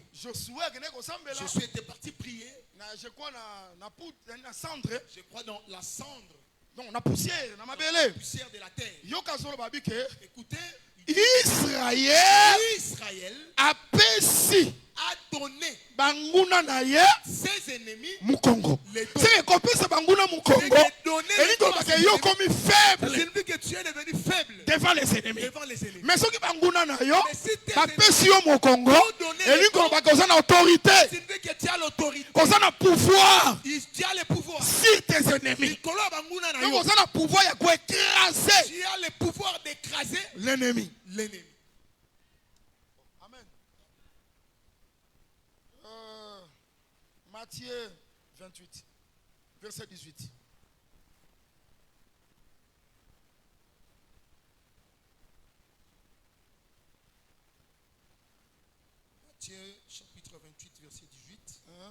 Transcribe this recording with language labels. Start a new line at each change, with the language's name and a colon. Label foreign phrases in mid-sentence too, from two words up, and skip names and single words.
French: Josué était parti prier. Je crois dans la cendre. Donc la poussière, la poussière de la terre. Écoutez, Israël a donné
Lingala: banguna na ye
French: ses ennemis
Lingala: Mukongo.
French: C'est que
Lingala: kopesa banguna Mukongo.
French: Et que yo comme faible. Signifie que tu es devenu faible devant les ennemis. Mais ce qui
Lingala: banguna na yo, bapesi yo Mukongo.
French: Et que
Lingala: bakoza na
French: autorité. Signifie que tu as l'autorité.
Lingala: Koza na pouvoir.
French: Tu as le pouvoir sur tes ennemis. Donc
Lingala: koza na pouvoir ya ko écraser.
French: Tu as le pouvoir d'écraser l'ennemi. Matthieu 28, verset 18. Matthieu chapitre 28, verset 18.